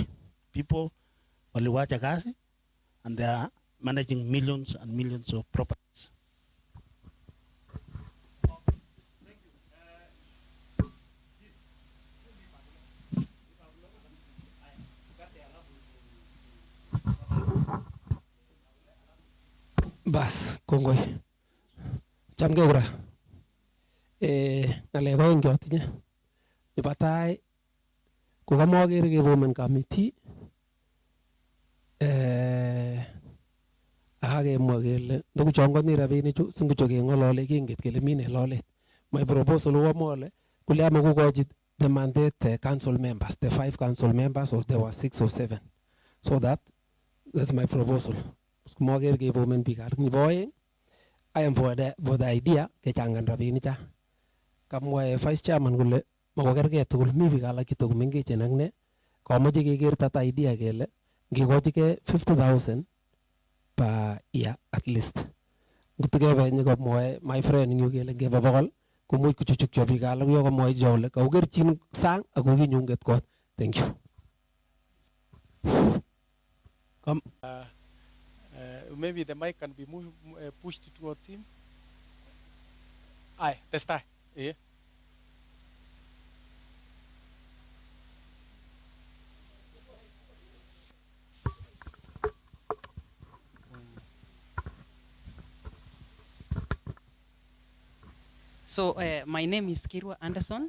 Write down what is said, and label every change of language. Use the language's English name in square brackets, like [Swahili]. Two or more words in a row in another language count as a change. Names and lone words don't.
[English] People only watch a gas and they are managing millions and millions of properties. [Kalenjin] Bas, kongoi. Chamge ura. Ngale ko ing jotinye. Nebo tai ko kamagere keformen committee akakemwa kele ndokuchongoni rabinichu singocho keng'olole kenget kele mine lolet. [English] My proposal [Kalenjin] ko mole kule ama kukochi [English] the mandate council members, the 5 council members, or there were 6 or 7. So that's my proposal. [Kalenjin] Moker kebomen biik alak. Nebo oeng, [English] I am for the idea [Kalenjin] kechangan rabinik cha. Kamwa [English] vice chairman [Kalenjin] kole makokergei tugul, mi biik alak chetokomengechen ak ne komoche keker [English] that idea [Kalenjin] kele ngekochigei 50,000 [English] per year at least. [Kalenjin] Ngutukebe nyokomwoe [English] my friend [Kalenjin] yu kele ngebe bokol komuch kuchuchukyo biik alak yo komwoe jole kaukerchin sang ako kinyunget kot. [English] Thank you. Maybe the mic can be pushed towards him. Aye, testai. Yeah. So my name is Kirwa Anderson.